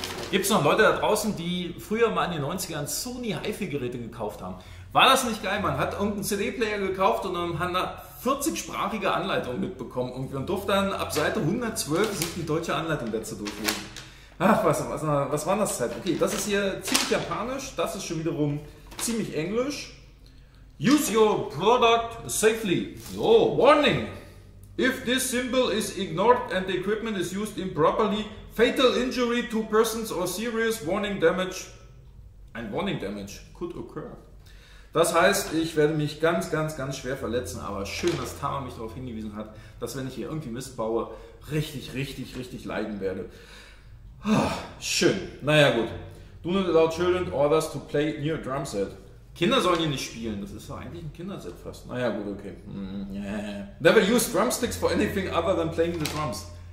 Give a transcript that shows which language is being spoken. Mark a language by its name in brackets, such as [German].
[German] Gibt es noch Leute da draußen, die früher mal in den 90ern Sony HiFi-Geräte gekauft haben? War das nicht geil? Man hat irgendeinen CD-Player gekauft und dann hat man 40-sprachige Anleitung mitbekommen und durfte dann ab Seite 112 sich die deutsche Anleitung dazu durchlesen. Ach, was war das Zeit? Okay, das ist hier ziemlich japanisch, das ist schon wiederum ziemlich englisch. [English] Use your product safely. So, warning! If this symbol is ignored and the equipment is used improperly, fatal injury to persons or serious warning damage, ein Warning damage could occur. [German] Das heißt, ich werde mich ganz schwer verletzen, aber schön, dass Tama mich darauf hingewiesen hat, dass wenn ich hier irgendwie Mist baue, richtig leiden werde. Schön. Naja gut. [English] Do not allow children orders to play near drum set. [German] Kinder sollen hier nicht spielen. Das ist doch eigentlich ein Kinderset fast. Naja gut, okay. [English] Never use drumsticks for anything other than playing the drums.